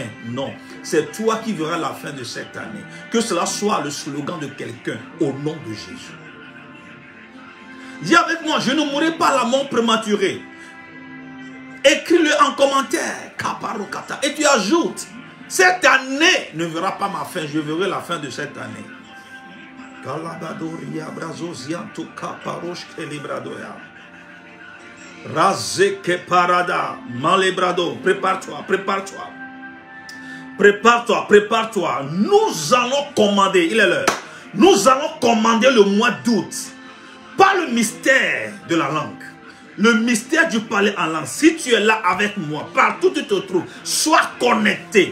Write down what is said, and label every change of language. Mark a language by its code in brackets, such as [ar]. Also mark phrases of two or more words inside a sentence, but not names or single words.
[fr] Non, c'est toi qui verras la fin de cette année. Que cela soit le slogan de quelqu'un au nom de Jésus. Dis avec moi, je ne mourrai pas la mort prématurée. Écris-le en commentaire. Et tu ajoutes, cette année ne verra pas ma fin, je verrai la fin de cette année. Razeke parada, malebrado, prépare-toi, prépare-toi. Prépare-toi, prépare-toi. Nous allons commander, il est l'heure. Nous allons commander le mois d'août. Pas le mystère de la langue. Le mystère du parler en langue. Si tu es là avec moi, partout où tu te trouves, sois connecté.